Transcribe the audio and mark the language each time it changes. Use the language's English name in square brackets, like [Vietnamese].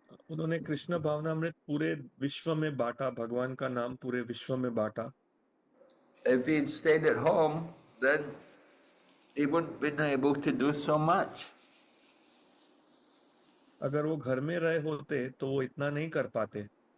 [Hindi] उन्होंने कृष्ण भावनामृत पूरे विश्व में बांटा, भगवान का नाम पूरे विश्व में बांटा। [English] If he'd stayed at home, then he wouldn't been able to do so much. [Hindi] अगर वो घर में रहे होते तो वो इतना नहीं कर पाते।